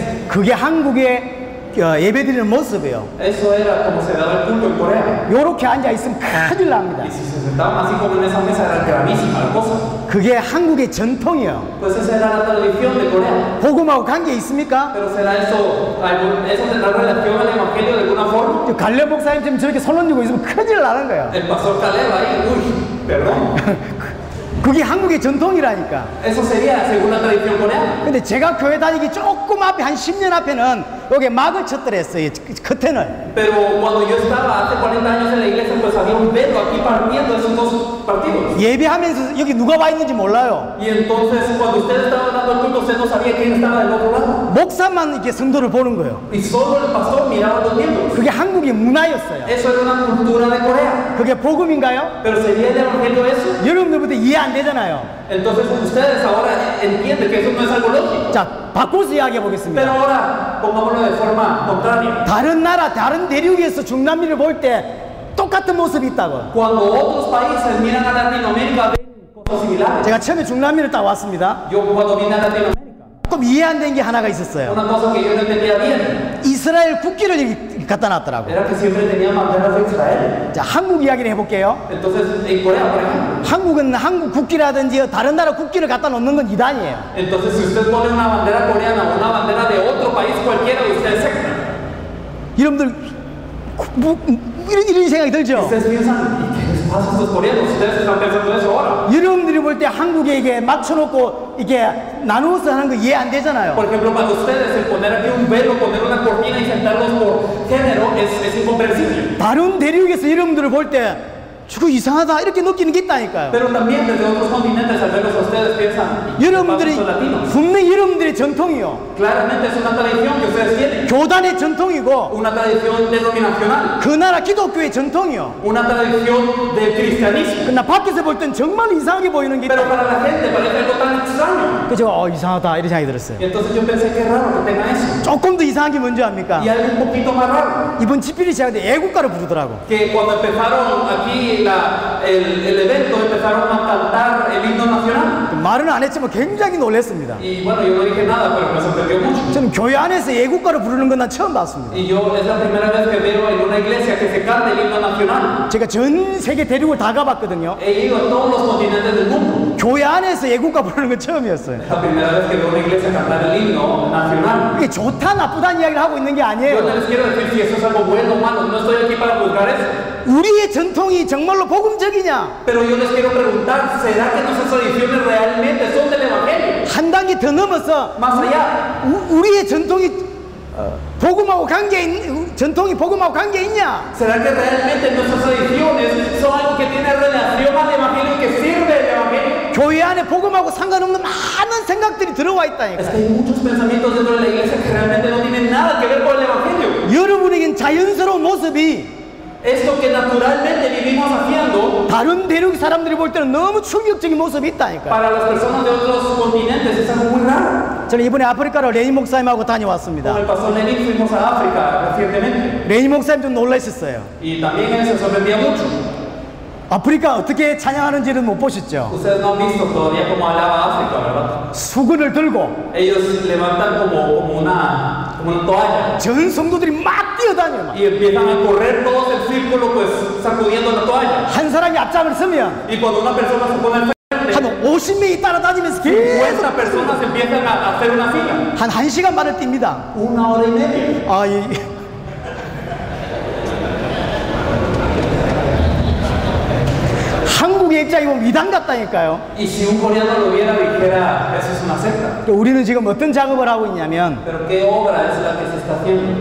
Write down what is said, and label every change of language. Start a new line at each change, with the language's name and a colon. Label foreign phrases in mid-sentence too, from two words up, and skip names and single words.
Korean: 그게 한국의 예배드리는 모습이에요.
Spanish: Eso era como se daba el culto en Corea.
Korean: 요렇게 앉아 있으면 큰일 납니다.
Spanish: Y si se sentaban así como en esa mesa era gravísima la cosa.
Korean: 그게 한국의 전통이에요.
Spanish: Pues esa era la tradición de Corea.
Korean: 복음하고 관계 있습니까?
Spanish: Pero será eso tendrá relación al evangelio de alguna forma.
Korean: 갈렙 목사님처럼 저렇게 손 얹고 있으면 큰일 나는 거예요.
Spanish: El pastor Caleb ahí, uy, perdón.
Korean: 그게 한국의 전통이라니까.
Spanish: Eso sería según la tradición coreana.
Korean: 근데 제가 교회 다니기 조금 앞에 한 10년 앞에는 여기 막을 쳤더랬어요. 커튼을.
Spanish: Pero cuando yo estaba hace 40 años en la iglesia, pues había un velo aquí partiendo esos dos partidos.
Korean: 예배하면서 여기 누가 와 있는지 몰라요.
Spanish: Y entonces cuando usted estaba dando el culto, usted no sabía quién estaba del otro lado.
Korean: 목사만 이렇게 성도를 보는 거예요.
Spanish: Y solo el pastor miraba a los miembros.
Korean: 그게 한국의 문화였어요.
Spanish: Eso era una cultura de Corea.
Korean: 그게 복음인가요?
Spanish: Pero sería el evangelio eso.
Korean: 여러분들부터 이해 안 되잖아요.
Spanish: Entonces ustedes ahora entienden que eso no es algo lógico.
Korean: 자, 바꿔서 이야기해 보겠습니다.
Spanish: Pero ahora pongámoslo de forma contraria.
Korean: 다른 나라, 다른 대륙에서 중남미를 볼 때 똑같은 모습이 있다고.
Spanish: Cuando otros países miran a Latinoamérica ven cosas similares.
Korean: 제가 처음에 중남미를 딱 왔습니다.
Spanish: Yo cuando vine a Latinoamérica,
Korean: 조금 이해 안 된 게 하나가 있었어요.
Spanish: una cosa que yo no entendía bien
Korean: 이스라엘 국기를 여기 갖다 놨더라고.
Spanish: era que siempre tenían banderas de Israel.
Korean: 자, 한국 이야기를 해볼게요.
Spanish: Entonces en Corea, por ejemplo,
Korean: 한국은 한국 국기라든지 다른 나라 국기를 갖다 놓는 건 이단이에요.
Spanish: entonces si usted pone una bandera coreana o una bandera de otro país cualquiera, usted es secta.
Korean: 여러분들 이런 생각이 들죠?
Spanish: Ustedes piensan, ¿y qué les pasa a estos coreanos? Ustedes están pensando eso ahora.
Korean: 여러분들이 볼 때 한국에 이게 맞춰놓고 이게 나누어서 하는 거 이해 안 되잖아요.
Spanish: Por ejemplo, para ustedes el poner aquí un velo, poner una cortina y sentarlos por género es incomprensible.
Korean: 다른 대륙에서 여러분들을 볼 때 저거 이상하다 이렇게 느끼는 게 있다니까요.
Spanish: Pero también desde otros continentes, al verlos a ustedes, piensan, ¿y qué pasa a
Korean: 여러분들이
Spanish: estos latinos?
Korean: 분명히 여러분들의 전통이요.
Spanish: Claramente es una tradición que ustedes tienen.
Korean: 교단의 전통이고
Spanish: Una tradición denominacional.
Korean: 그 나라 기독교의 전통이요.
Spanish: Una tradición del cristianismo.
Korean: 그러나 밖에서 볼 땐 정말 이상하게 보이는 게
Spanish: Pero
Korean: 있다.
Spanish: para la gente parece algo tan extraño.
Korean: 그래서 제가 이상하다 이런 생각이 들었어요.
Spanish: Y entonces yo pensé que es raro que tenga eso.
Korean: 조금 더 이상한 게 뭔지 압니까?
Spanish: Y algo un poquito más raro.
Korean: 이번 집필이 시작할 때 애국가를 부르더라고.
Spanish: Que cuando empezaron aquí el evento empezaron a cantar el himno nacional.
Korean: 말은 안 했지만 굉장히 놀랐습니다.
Spanish: Y bueno, yo no dije nada, pero me sorprendió mucho.
Korean: 저는 교회 안에서 애국가를 부르는 건 난 처음 봤습니다.
Spanish: Y yo es la primera vez que veo en una iglesia que se canta el himno nacional.
Korean: 제가 전 세계 대륙을 다 가봤거든요.
Spanish: He ido a todos los continentes del mundo.
Korean: 교회 안에서 애국가 부르는 건 처음이었어요.
Spanish: Es la primera vez que veo una iglesia cantar el himno nacional.
Korean: 이게 좋다 나쁘다는 이야기를 하고 있는 게
Spanish: Yo no
Korean: 아니에요.
Spanish: les quiero decir si eso es algo bueno o malo. No estoy aquí para juzgar eso.
Korean: 우리의 전통이 정말로 복음적이냐?
Spanish: Pero yo les quiero preguntar, ¿será que nuestras tradiciones realmente son del evangelio?
Korean: 한 단계 더 넘어서
Spanish: Más allá,
Korean: 우리의 전통이 복음하고 전통이 복음하고 관계 있냐?
Spanish: ¿será que realmente nuestras tradiciones son algo que tiene relación al evangelio y que sirve el evangelio?
Korean: 교회 안에 복음하고 상관없는 많은 생각들이 들어와
Spanish: Es
Korean: 있다니까.
Spanish: que hay muchos pensamientos dentro de la iglesia que realmente no tienen nada que ver con el evangelio.
Korean: 여러분에겐 자연스러운 모습이
Spanish: Esto que naturalmente vivimos haciendo,
Korean: 다른 대륙 사람들이 볼 때는 너무 충격적인 모습이 있다니까.
Spanish: para las personas de otros continentes es algo muy raro.
Korean: 저는 이번에 아프리카로 레니 목사님하고
Spanish: Con
Korean: 다녀왔습니다.
Spanish: el pastor Lenin fuimos a África recientemente
Korean: 레니 목사님 좀 놀라셨어요.
Spanish: y también él se sorprendía mucho.
Korean: 아프리카 어떻게 찬양하는지는 못 보셨죠?
Spanish: Ustedes no han visto todavía cómo hablaba África, ¿verdad?
Korean: 수건을 들고
Spanish: Ellos levantan como una toalla
Korean: 전 성도들이 막 뛰어다녀요. 막.
Spanish: y empiezan a correr todos en círculo, pues sacudiendo la toalla.
Korean: 한 사람이 앞장을 서면
Spanish: Y cuando una persona se pone al frente,
Korean: 한 50명이 따라다니면서 계속
Spanish: 50 personas empiezan a hacer una fila.
Korean: 한 1시간 반을 뜁니다.
Spanish: 1 hora y media.
Korean: 아, 한국의 입장이 보면 이단 같다니까요.
Spanish: Y si un coreano lo viera, dijera, eso es una secta.
Korean: 우리는 지금 어떤 작업을 하고 있냐면
Spanish: Pero ¿qué obra es la que se está haciendo?